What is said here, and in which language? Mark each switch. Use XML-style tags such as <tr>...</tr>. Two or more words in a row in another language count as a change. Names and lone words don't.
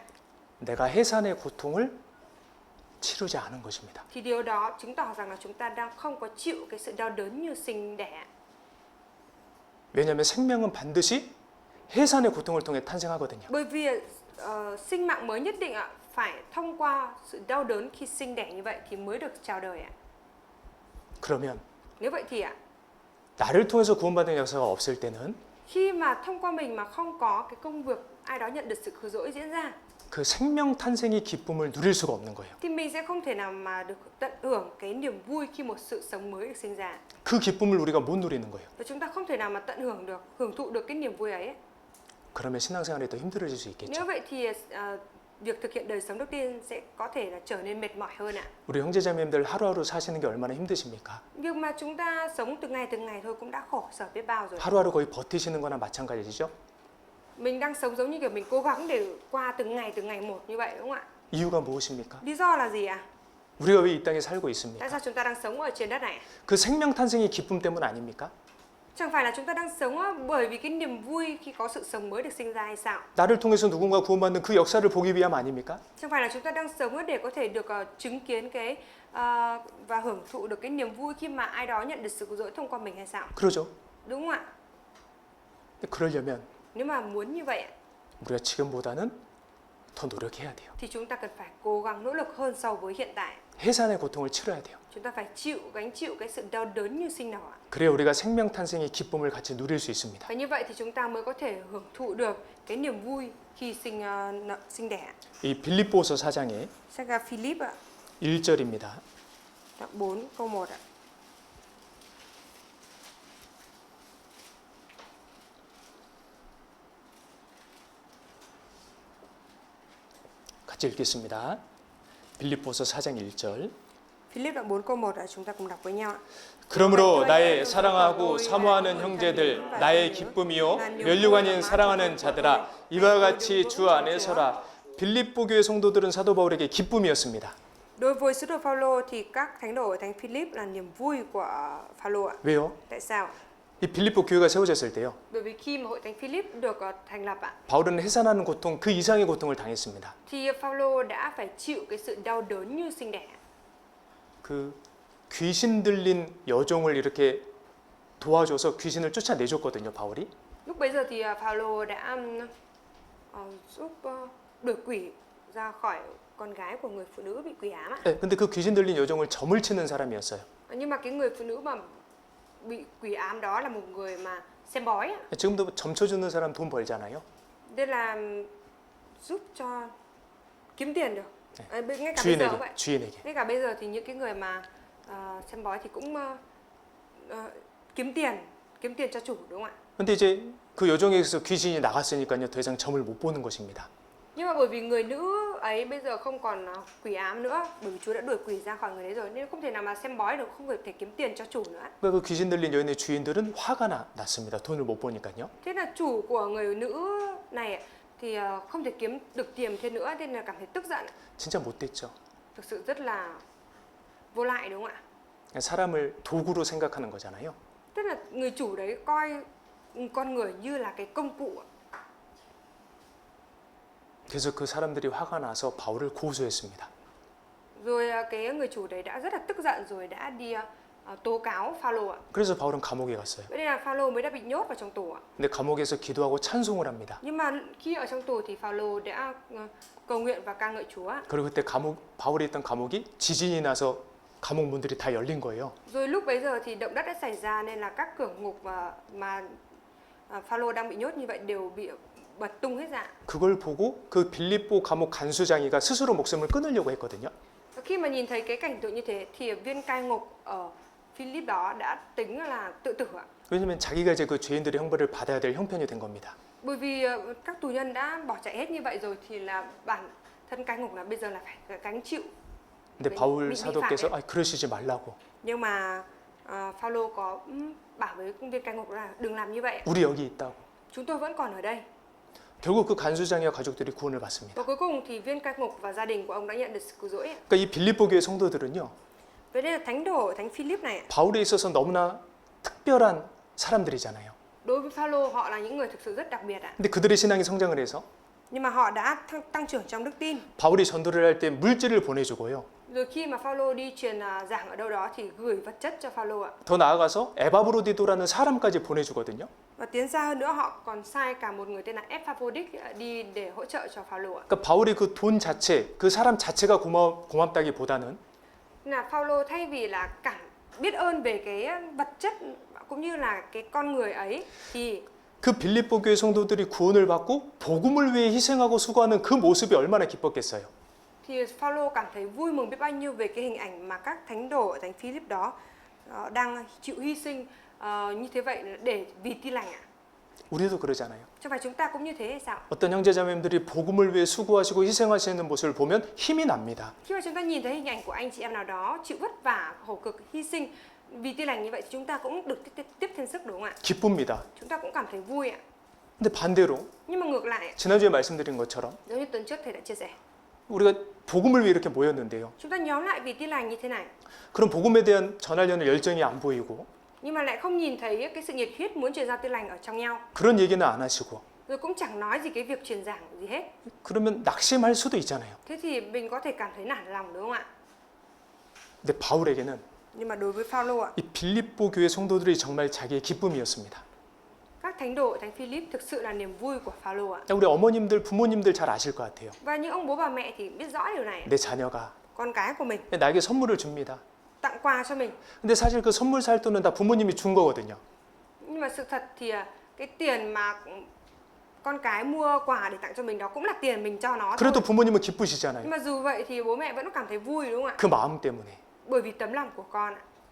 <ko>내가 해산의 고통을 치르지 않은 것입니다.</ko> <vi>thì điều đó chứng tỏ rằng là chúng ta đang không có chịu cái sự đau đớn như sinh đẻ.</vi> <ko>왜냐하면 생명은 반드시 해산의 고통을 통해 탄생하거든요.</ko> <vi>Bởi vì sinh mạng mới nhất định phải thông qua sự đau đớn khi sinh đẻ như vậy thì mới được chào đời ạ.</vi> <ko>그러면</ko> <vi>Nếu vậy thì</vi> <ko>나를 통해서 구원받는 역사가 없을 때는</ko> <vi>khi mà thông qua mình mà không có cái công việc ai đó nhận được sự cứu rỗi diễn ra</vi> <ko>그 생명 탄생의 기쁨을 누릴 수가 없는 거예요.</ko> <vi>thì mình sẽ không thể nào mà được tận hưởng cái niềm vui khi một sự sống mới được sinh ra.</vi> <ko>그 기쁨을 우리가 못 누리는 거예요.</ko> <vi>Và chúng ta không thể nào mà tận hưởng thụ được cái niềm vui ấy.</vi> <ko>그러면 신앙생활이 더 힘들어질 수 있겠죠.</ko> <vi>Nếu vậy thì việc thực hiện đời sống đức tin sẽ có thể là trở nên mệt mỏi hơn ạ.</vi> <ko>우리 형제자매님들 하루하루 사시는 게 얼마나 힘드십니까?</ko> <vi>Việc mà chúng ta sống từng ngày thôi cũng đã khổ sở biết bao rồi.</vi> <ko>하루하루 거의 버티시는 거나 마찬가지죠.</ko> <vi>Mình đang sống giống như kiểu mình cố gắng để qua từng ngày một như vậy, đúng không ạ?</vi> <ko>이유가 무엇입니까?</ko> <vi>Lý do là gì ạ?</vi> <ko>우리가 왜 이 땅에 살고 있습니까?</ko> <vi>Tại sao chúng ta đang sống ở trên đất này?</vi> <ko>그 생명 탄생의 기쁨 때문 아닙니까?</ko> <vi>Chẳng phải là chúng ta đang sống bởi vì cái niềm vui khi có sự sống mới được sinh ra hay sao?</vi> <ko>나를 통해서 누군가 구원받는 그 역사를 보기 위함 아닙니까?</ko> <vi>Chẳng phải là chúng ta đang sống để có thể được chứng kiến cái và hưởng thụ được cái niềm vui khi mà ai đó nhận được sự cứu rỗi thông qua mình hay sao?</vi> <ko>그러죠.</ko> <vi>Đúng không ạ?</vi> <ko>근데 그러려면</ko> <vi>Nếu mà muốn như vậy</vi> <ko>우리가 지금보다는 더 노력해야 돼요.</ko> <vi>thì chúng ta cần phải cố gắng nỗ lực hơn so với hiện tại.</vi> <ko>해산의 고통을 치러야 돼요.</ko> <vi>Chúng ta phải gánh chịu cái sự đau đớn như sinh nở.</vi> <ko>그래야 우리가 생명 탄생의 기쁨을 같이 누릴 수 있습니다.</ko> <vi>Và như vậy thì chúng ta mới có thể hưởng thụ được cái niềm vui khi sinh đẻ.</vi> <ko>이 빌립보서 4장의</ko> <vi>Sách Philip ạ,</vi> <ko>1절입니다.</ko> <vi>đoạn 4 câu 1 ạ.</vi> <ko>같이 읽겠습니다. 빌립보서 4장 1절.</ko> <vi>Philip đoạn 4 câu 1 ạ, chúng ta cùng đọc với nhau ạ.</vi> <ko>그러므로 나의 사랑하고 사모하는 형제들 나의 기쁨이요 멸류관인 사랑하는 자들아 이와 같이 주 안에 서라. 빌립보 교회 성도들은 사도 바울에게 기쁨이었습니다.</ko> <vi>Đối với sứ đồ Phaolô thì các thánh đồ ở thánh Philip là niềm vui của Phaolô ạ.</vi> <ko>왜요?</ko> <vi>Tại sao?</vi> <ko>이 빌립보 교회가 세워졌을 때요.</ko> <vi>Bởi vì khi mà hội thánh Philip được thành lập ạ,</vi> <ko>바울은 해산하는 고통 그 이상의 고통을 당했습니다.</ko> <vi>thì Phaolô đã phải chịu cái sự đau đớn như sinh đẻ.</vi> <ko>그 귀신 들린 여종을 이렇게 도와줘서 귀신을 쫓아내줬거든요, 바울이.</ko> <vi>Lúc bấy giờ thì Phaolô đã giúp đuổi quỷ ra khỏi con gái của người phụ nữ bị quỷ ám ạ.</vi> <ko>네, 근데 그 귀신 들린 여종을 점을 치는 사람이었어요.</ko> <vi>Nhưng mà cái người phụ nữ mà bị quỷ ám đó là một người mà xem bói ạ.</vi> <ko>지금도 점 쳐주는 사람 돈 벌잖아요.</ko> <vi>Đây là giúp cho kiếm tiền được. Ngay cả bây giờ cũng vậy.</vi> <ko>주인에게.</ko> <vi>Ngay cả bây giờ thì những cái người mà xem bói thì cũng kiếm tiền cho chủ, đúng không ạ?</vi> <ko>근데 이제 그 여종에게서 귀신이 나갔으니까요, 더 이상 점을 못 보는 것입니다.</ko> <vi>Nhưng mà bởi vì người nữ ấy bây giờ không còn quỷ ám nữa, bởi vì Chúa đã đuổi quỷ ra khỏi người đấy rồi, nên không thể nào mà xem bói được, không thể kiếm tiền cho chủ nữa.</vi> <ko>그 귀신 들린 여인의 주인들은 화가 났습니다. 돈을 못 버니까요.</ko> <vi>Thế là chủ của người nữ này thì không thể kiếm được tiền thêm nữa, nên là cảm thấy tức giận.</vi> <ko>진짜 못됐죠.</ko> <vi>Thực sự rất là vô lại đúng không ạ?</vi> <ko>사람을 도구로 생각하는 거잖아요.</ko> <vi>Tức là người chủ đấy coi con người như là cái công cụ.</vi> <ko>그래서 그 사람들이 화가 나서 바울을 고소했습니다.</ko> <vi>Rồi cái người chủ đấy đã rất là tức giận rồi đã đi tố cáo Phaolô ạ.</vi> <ko>그래서 바울은 감옥에 갔어요.</ko> <vi>Vậy nên là Phaolô mới đã bị nhốt vào trong tù ạ.</vi> <ko>근데 감옥에서 기도하고 찬송을 합니다.</ko> <vi>Nhưng mà khi ở trong tù thì Phaolô đã cầu nguyện và ca ngợi Chúa.</vi> <ko>그리고 그때 바울이 있던 감옥이 지진이 나서 감옥 문들이 다 열린 거예요.</ko> <vi>Rồi lúc bấy giờ thì động đất đã xảy ra nên là các cửa ngục mà Phaolô đang bị nhốt như vậy đều bị bật tung hết ra.</vi> <ko>그걸 보고 그 빌립보 감옥 간수장이가 스스로 목숨을 끊으려고 했거든요.</ko> <vi>Khi mà nhìn thấy cái cảnh tượng như thế thì viên cai ngục ở Philip đó đã tính là tự tử ạ.</vi> <ko>왜냐면 자기가 이제 그 죄인들의 형벌을 받아야 될 형편이 된 겁니다.</ko> <vi>Bởi vì các tù nhân đã bỏ chạy hết như vậy rồi thì là bản thân cai ngục là bây giờ là phải gánh chịu.</vi> <ko>근데 바울 사도께서 그러시지 말라고.</ko> <vi>Nhưng mà Phaolô có bảo với viên cai ngục là đừng làm như vậy.</vi> <ko>우리 여기 있다고.</ko> <vi>Chúng tôi vẫn còn ở đây.</vi> <ko>결국 그 간수장이와 가족들이 구원을 받습니다.</ko> <vi>Và cuối cùng thì viên cai ngục và gia đình của ông đã nhận được sự cứu rỗi.</vi> <ko>그러니까 이 빌립보 교회 성도들은요.</ko> <vi>Vậy nên là thánh đồ thánh Philip này</vi> <ko>바울에 있어서 너무나 특별한 사람들이잖아요.</ko> <vi>đối với Phaolô họ là những người thực sự rất đặc biệt ạ.</vi> <ko>근데 그들의 신앙이 성장을 해서</ko> <vi>Nhưng mà họ đã tăng trưởng trong đức tin.</vi> <ko>바울이 전도를 할 때 물질을 보내주고요.</ko> <vi>Rồi khi mà Phaolô đi truyền giảng ở đâu đó thì gửi vật chất cho Phaolô ạ.</vi> <ko>더 나아가서 에바브로디도라는 사람까지 보내주거든요.</ko> <vi>Và tiến xa hơn nữa họ còn sai cả một người tên là Epaphroditus đi để hỗ trợ cho Phaolô ạ.</vi> <ko>그러니까 바울이 그 돈 자체, 그 사람 자체가 고맙다기보다는</ko> <vi>Là Phaolô thay vì là cảm biết ơn về cái vật chất cũng như là cái con người ấy thì</vi> <ko>그 빌립보 교회 성도들이 구원을 받고 복음을 위해 희생하고 수고하는 그 모습이 얼마나 기뻤겠어요.</ko> <vi>thì Phaolô cảm thấy vui mừng biết bao nhiêu về cái hình ảnh mà các thánh đồ ở thánh Philip đó đang chịu hy sinh như thế vậy để vì tin lành ạ.</vi> <ko>우리도 그러잖아요.</ko> <vi>Chứ phải chúng ta cũng như thế hay sao?</vi> <ko>어떤 형제자매님들이 복음을 위해 수고하시고 희생하시는 모습을 보면 힘이 납니다.</ko> <vi>Khi mà chúng ta nhìn thấy hình ảnh của anh chị em nào đó chịu vất vả, khổ cực, hy sinh vì tin lành như vậy thì chúng ta cũng được tiếp thêm sức đúng không ạ?</vi> <ko>기쁩니다.</ko> <vi>Chúng ta cũng cảm thấy vui ạ.</vi> <ko>근데 반대로</ko> <vi>Nhưng mà ngược lại,</vi> <ko>지난주에 말씀드린 것처럼</ko> <vi>giống như tuần trước thầy đã chia sẻ,</vi> <ko>우리가 복음을 위해 이렇게 모였는데요.</ko> <vi>chúng ta nhóm lại vì tin lành như thế này,</vi> <ko>그럼 복음에 대한 전하려는 열정이 안 보이고</ko> <vi>nhưng mà lại không nhìn thấy cái sự nhiệt huyết muốn truyền giao tin lành ở trong nhau,</vi> <ko>그런 얘기는 안 하시고</ko> <vi>rồi cũng chẳng nói gì cái việc truyền giảng gì hết.</vi> <ko>그러면 낙심할 수도 있잖아요.</ko> <vi>Thế thì mình có thể cảm thấy nản lòng đúng không ạ?</vi> <ko>근데 바울에게는</ko> <vi>Nhưng mà đối với Phaolô ạ,</vi> <ko>이 빌립보 교회 성도들이 정말 자기의 기쁨이었습니다.</ko> <vi>các thánh đồ thánh Philip thực sự là niềm vui của Phaolô ạ.</vi> <ko>우리 어머님들, 부모님들 잘 아실 것 같아요.</ko> <vi>Và những ông bố bà mẹ thì biết rõ điều này.</vi> <ko>내 자녀가</ko> <vi>Con cái của mình</vi> <ko>나에게 선물을 줍니다.</ko> <vi>tặng quà cho mình.</vi> <ko>근데 사실 그 선물 살 돈은 다 부모님이 준 거거든요.</ko> <vi>Nhưng mà sự thật thì cái tiền mà con cái mua quà để tặng cho mình đó cũng là tiền mình cho nó thôi.</vi> <ko>그래도 부모님은</ko> <vi>Nhưng</vi> <ko>기쁘시잖아요.</ko> <vi>mà dù vậy thì bố mẹ vẫn cảm thấy vui đúng không ạ?</vi> <ko>그 마음 때문에.</ko> <vi>Bởi vì tấm lòng của con ạ.</vi>